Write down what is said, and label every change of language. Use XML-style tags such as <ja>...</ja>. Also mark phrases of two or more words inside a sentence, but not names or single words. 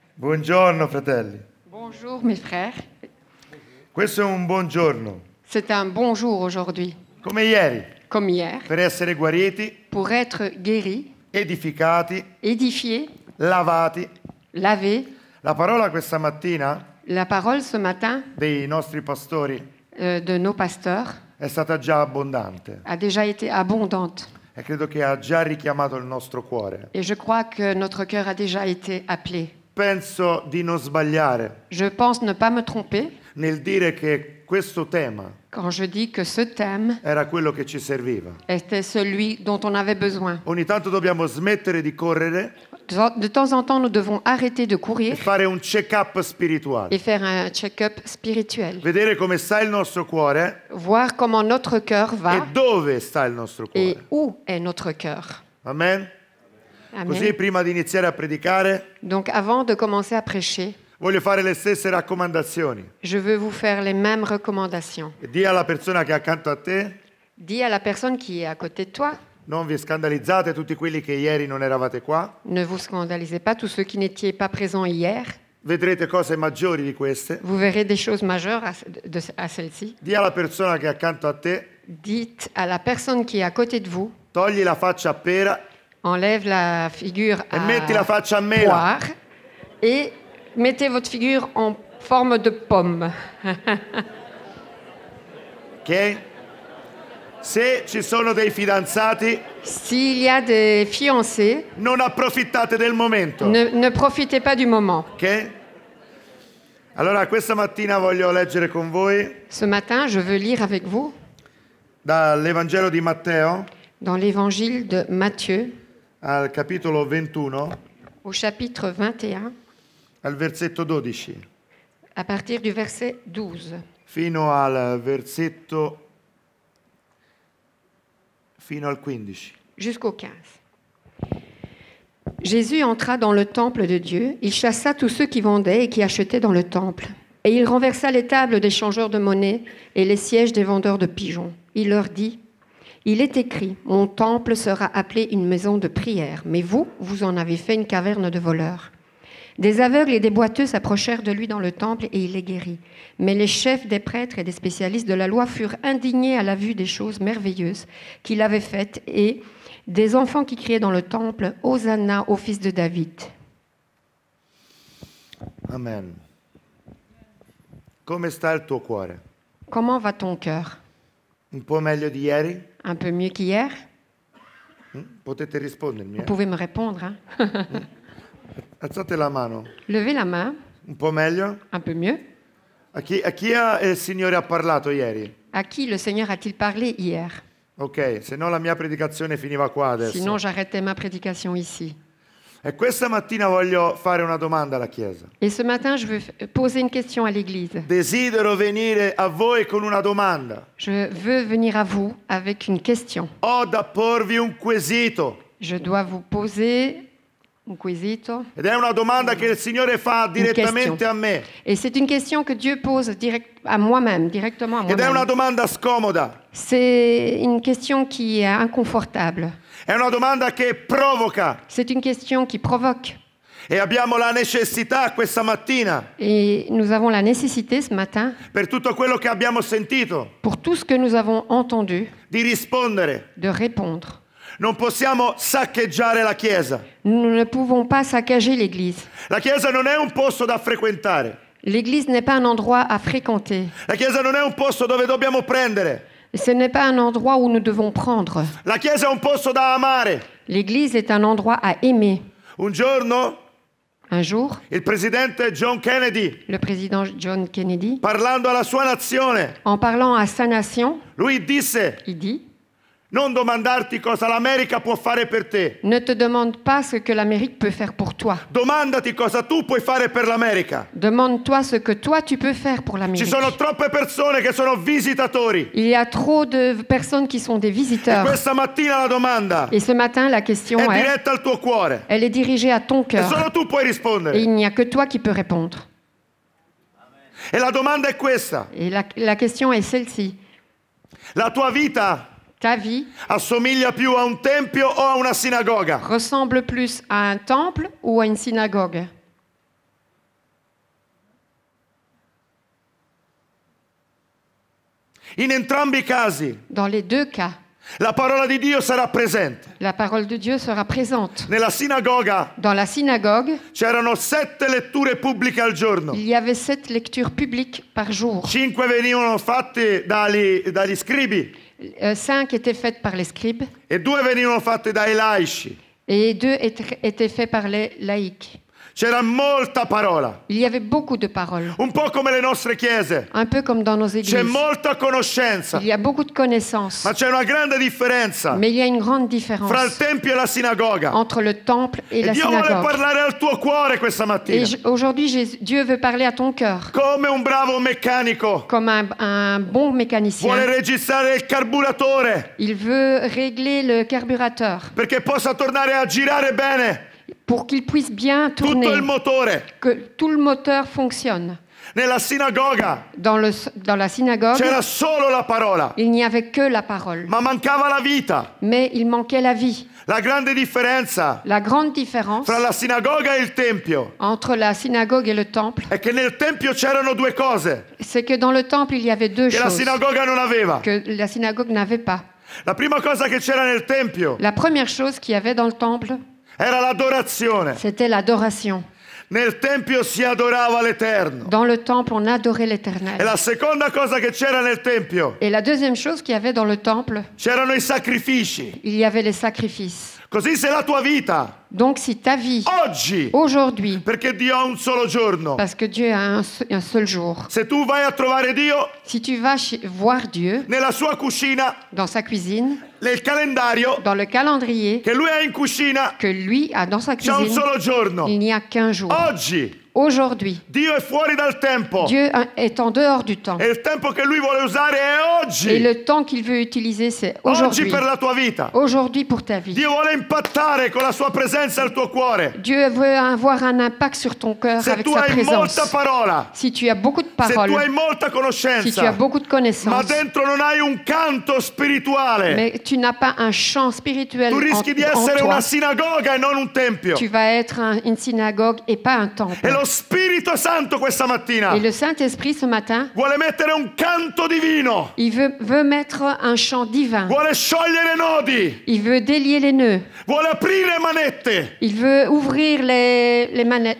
<it>Buongiorno fratelli.</it> <fr>Bonjour mes frères.</fr> <it>Questo è un buon giorno,</it> <fr>C'est un bon jour aujourd'hui,</fr> <it>come ieri,</it> <fr>comme hier,</fr> <it>per essere guariti,</it> <fr>pour être guéris,</fr> <it>edificati,</it> <fr>édifiés,</fr> <it>lavati.</it> <fr>lavés.</fr> <it>La parola questa mattina</it> <fr>La parole ce matin</fr> <it>dei nostri pastori</it> <fr>de nos pasteurs</fr> <it>è stata già abbondante</it> <fr>a déjà été abondante.</fr> <it>e credo che ha già richiamato il nostro cuore.</it> <fr>Et je crois que notre cœur a déjà été appelé.</fr> <it>Penso di non sbagliare</it> <fr>Je pense ne pas me tromper</fr> <it>nel dire che questo tema</it> <fr>quand je dis que ce thème</fr> <it>era quello che ci serviva.</it> <fr>était celui dont on avait besoin.</fr> <it>Ogni tanto dobbiamo smettere di correre</it> <fr>De temps en temps, nous devons arrêter de</fr> <it>e</it> <fr>courir</fr> <it>fare un check-up spirituale.</it> <fr>et faire un check-up spirituel.</fr> <it>Vedere come sta il nostro cuore</it> <fr>Voir comment notre cœur</fr> <it>e</it> <fr>va</fr> <it>dove sta il nostro</it> <fr>et</fr> <it>cuore.</it> <fr>où est notre cœur.</fr> <it>Amen? Così</it> <fr>Amen.</fr> <it>prima di iniziare a predicare</it> <fr>Donc avant de commencer à prêcher,</fr> <it>voglio fare le stesse raccomandazioni.</it> <fr>je veux vous faire les mêmes recommandations.</fr> <it>Dì alla persona che è accanto a te,</it> <fr>Dis à la personne qui est à côté de toi,</fr> <it>non vi scandalizzate tutti quelli che ieri non eravate qua,</it> <fr>ne vous scandalisez pas, tous ceux qui n'étaient pas présents hier,</fr> <it>vedrete cose maggiori di queste.</it> <fr>vous verrez des choses majeures à celle-ci.</fr> <it>Dì alla persona che è accanto a te,</it> <fr>Dites à la personne qui est à côté de vous,</fr> <it>togli la faccia a pera</it> <fr>enlève la figure</fr> <it>e metti la</it> <fr>à</fr> <it>faccia a mela.</it> <fr>poire et mettez votre figure en forme de pomme.</fr> <it>Ok? Se ci sono dei fidanzati,</it> <fr>S'il y a des fiancés,</fr> <it>non approfittate del momento.</it> <fr>ne profitez pas du moment.</fr> <it>Ok? Allora, questa mattina voglio leggere con voi</it> <fr>Ce matin, je veux lire avec vous</fr> <it>dall'Evangelo di Matteo</it> <fr>dans l'évangile de Matthieu,</fr> <it>al capitolo 21,</it> <fr>au chapitre 21,</fr> <it>al versetto 12,</it> <fr>à partir du verset 12</fr> <it>fino al versetto fino al 15.</it> <fr>jusqu'au 15. Jésus entra dans le temple de Dieu, il chassa tous ceux qui vendaient et qui achetaient dans le temple. Et il renversa les tables des changeurs de monnaie et les sièges des vendeurs de pigeons. Il leur dit, « Il est écrit, mon temple sera appelé une maison de prière, mais vous, vous en avez fait une caverne de voleurs. » Des aveugles et des boiteux s'approchèrent de lui dans le temple et il les guérit. Mais les chefs des prêtres et des spécialistes de la loi furent indignés à la vue des choses merveilleuses qu'il avait faites et des enfants qui criaient dans le temple « Hosanna au fils de David ».</fr> <it>Amen. Come sta il tuo cuore?</it> <fr>Comment va ton cœur?</fr> <it>Un po' meglio di ieri?</it> <fr>Un peu mieux qu'hier?</fr> <it>Potete rispondermi.</it> <fr>Vous pouvez me répondre. Hein?</fr> <it>Alzate la mano.</it> <fr>Levez la main.</fr> <it>Un po' meglio?</it> <fr>Un peu mieux.</fr> <it>A chi il Signore ha parlato ieri?</it> <fr>À qui le Seigneur a-t-il parlé hier?</fr> <it>Ok, se no la mia predicazione finiva qua adesso.</it> <fr>Sinon, j'arrêtais ma prédication ici.</fr> <it>E questa mattina voglio fare una domanda alla Chiesa.</it> <fr>Et ce matin, je veux poser une question à l'Église.</fr> <it>Desidero venire a voi con una domanda.</it> <fr>Je veux venir à vous avec une question.</fr> <it>Ho da porvi un quesito.</it> <fr>Je dois vous poser un quesito.</fr> <it>Ed è una domanda che il Signore fa direttamente a me.</it> <fr>Et c'est une question que Dieu pose à moi-même, directement à</fr> <it>Ed è una</it> <fr>moi-même.</fr> <it>domanda scomoda.</it> <fr>C'est une question qui est inconfortable.</fr> <it>È una domanda che provoca.</it> <fr>C'est une question qui provoque.</fr> <it>E abbiamo la necessità questa mattina,</it> <fr>Et nous avons la nécessité ce matin,</fr> <it>per tutto quello che abbiamo sentito,</it> <fr>pour tout ce que nous avons entendu,</fr> <it>di rispondere.</it> <fr>de répondre.</fr> <it>Non possiamo saccheggiare la Chiesa.</it> <fr>Nous ne pouvons pas saccager l'Église.</fr> <it>La Chiesa non è un posto da frequentare.</it> <fr>L'Église n'est pas un endroit à fréquenter.</fr> <it>La Chiesa non è un posto dove dobbiamo prendere.</it> <fr>Ce n'est pas un endroit où nous devons prendre.</fr> <it>La Chiesa è un posto da amare.</it> <fr>L'Église est un endroit à aimer.</fr> <it>Un giorno</it> <fr>Un jour,</fr> <it>il presidente John Kennedy,</it> <fr>le président John Kennedy,</fr> <it>parlando alla sua nazione,</it> <fr>en parlant à sa nation,</fr> <it>lui disse:</it> <fr>il dit</fr> <it>non domandarti cosa l'America può fare per te.</it> <fr>« Ne te demande pas ce que l'Amérique peut faire pour toi.</fr> <it>Domandati cosa tu puoi fare per l'America.</it> <fr>Demande-toi ce que toi tu peux faire pour</fr> <it>Ci</it> <fr>l'Amérique.</fr> <it>sono troppe persone che sono visitatori.</it> <fr>Il y a trop de personnes qui sont des</fr> <it>E</it> <fr>visiteurs.</fr> <it>questa mattina la domanda</it> <fr>Et ce matin, la question</fr> <it>è</it> <fr>est,</fr> <it>diretta al tuo cuore.</it> <fr>elle est dirigée à ton</fr> <it>E</it> <fr>cœur.</fr> <it>solo tu puoi</it> <fr>Et</fr> <it>rispondere.</it> <fr>il n'y a que toi qui peux répondre.</fr> <it>E la domanda è questa.</it> <fr>Et la question est celle-ci.</fr> <it>La tua vita</it> <fr>Ta vie</fr> <it>assomiglia più a un tempio o a una sinagoga?</it> <fr>ressemble plus à un temple ou à une synagogue?</fr> <it>In entrambi i casi,</it> <fr>Dans les deux cas,</fr> <it>la parola di Dio sarà presente.</it> <fr>la parole de Dieu sera présente.</fr> <it>Nella sinagoga</it> <fr>Dans la synagogue,</fr> <it>c'erano 7 letture pubbliche al giorno.</it> <fr>il y avait 7 lectures publiques par jour.</fr> <it>5 venivano fatte dagli scribi</it> <fr>5 étaient faites par les scribes</fr> <it>e 2 venivano fatte dai laici.</it> <fr>et 2 étaient faits par les laïcs.</fr> <it>C'era molta parola,</it> <fr>Il y avait beaucoup de paroles,</fr> <it>un po' come le nostre chiese.</it> <fr>un peu comme dans nos</fr> <it>C'è</it> <fr>églises.</fr> <it>molta conoscenza,</it> <fr>Il y a beaucoup de connaissances,</fr> <it>ma c'è una grande differenza</it> <fr>mais il y a une grande</fr> <it>fra il</it> <fr>différence</fr> <it>tempio e la sinagoga.</it> <fr>entre le temple et</fr> <it>E</it> <fr>la</fr> <it>Dio vuole</it> <fr>synagogue.</fr> <it>parlare al tuo cuore questa</it> <fr>Et</fr> <it>mattina,</it> <fr>aujourd'hui, Dieu veut parler à ton cœur</fr> <it>come un bravo meccanico.</it> <fr>comme un bon</fr> <it>Vuole</it> <fr>mécanicien.</fr> <it>registrare il carburatore</it> <fr>Il veut régler le carburateur</fr> <it>perché possa tornare a girare bene</it> <fr>pour qu'il puisse bien</fr> <it>tutto</it> <fr>tourner,</fr> <it>il motore.</it> <fr>que tout le moteur fonctionne.</fr> <it>Nella sinagoga</it> <fr>Dans la synagogue,</fr> <it>c'era solo la parola,</it> <fr>il n'y avait que la parole,</fr> <it>ma mancava la vita.</it> <fr>mais il manquait la vie.</fr> <it>La grande differenza</it> <fr>La grande différence</fr> <it>fra la sinagoga e il tempio</it> <fr>entre la synagogue et le temple,</fr> <it>è che nel tempio c'erano 2 cose</it> <fr>c'est que dans le temple, il y avait 2</fr> <it>che la</it> <fr>choses</fr> <it>sinagoga non aveva.</it> <fr>que la synagogue n'avait pas.</fr> <it>La prima cosa che c'era nel tempio</it> <fr>La première chose qu'il y avait dans le temple,</fr> <it>era l'adorazione.</it> <fr>c'était l'adoration.</fr> <it>Nel tempio si adorava l'Eterno.</it> <fr>Dans le temple, on adorait</fr> <it>E</it> <fr>l'Éternel.</fr> <it>la seconda cosa che c'era nel tempio</it> <fr>Et la deuxième chose qu'il y avait dans le temple,</fr> <it>c'erano i sacrifici.</it> <fr>il y avait les sacrifices.</fr> <it>Così se la tua vita</it> <fr>Donc si ta vie,</fr> <it>oggi,</it> <fr>aujourd'hui,</fr> <it>perché Dio ha un solo giorno,</it> <fr>parce que Dieu a un seul jour,</fr> <it>se tu vai a trovare Dio</it> <fr>si tu vas voir Dieu</fr> <it>nella sua cucina,</it> <fr>dans sa cuisine,</fr> <it>nel calendario</it> <fr>dans le calendrier</fr> <it>che lui ha in cucina,</it> <fr>que lui a dans sa</fr> <it>c'è un</it> <fr>cuisine,</fr> <it>solo giorno.</it> <fr>il n'y a qu'un jour.</fr> <it>Oggi</it> <fr>Aujourd'hui,</fr> <it>Dio è fuori dal tempo</it> <fr>Dieu est en dehors du temps.</fr> <it>e il tempo che lui vuole usare è</it> <fr>Et</fr> <it>oggi.</it> <fr>le temps qu'il veut utiliser, c'est</fr> <it>Oggi</it> <fr>aujourd'hui.</fr> <it>per la tua vita.</it> <fr>Aujourd'hui pour ta vie.</fr> <it>Dio vuole impattare con la sua presenza il tuo cuore.</it> <fr>Dieu veut avoir un impact sur ton cœur</fr> <it>Se</it> <fr>avec</fr> <it>tu</it> <fr>sa</fr> <it>hai</it> <fr>présence.</fr> <it>molta parola,</it> <fr>Si tu as beaucoup de</fr> <it>se tu</it> <fr>paroles,</fr> <it>hai molta</it> <fr>si tu as</fr> <it>conoscenza,</it> <fr>beaucoup de</fr> <it>ma</it> <fr>connaissances,</fr> <it>dentro non hai un canto spirituale,</it> <fr>mais tu n'as pas un chant spirituel</fr> <it>tu</it> <fr>en</fr> <it>rischi di</it> <fr>en</fr> <it>essere</it> <fr>toi,</fr> <it>una sinagoga e non un tempio.</it> <fr>tu vas être une synagogue et pas un temple.</fr> <it>E lo Spirito Santo questa mattina</it> <fr>Et le Saint-Esprit, ce matin,</fr> <it>vuole mettere un canto divino,</it> <fr>il veut mettre un chant divin.</fr> <it>vuole sciogliere nodi,</it> <fr>Il veut délier les nœuds.</fr> <it>vuole aprire manette,</it> <fr>Il veut ouvrir les manettes.</fr>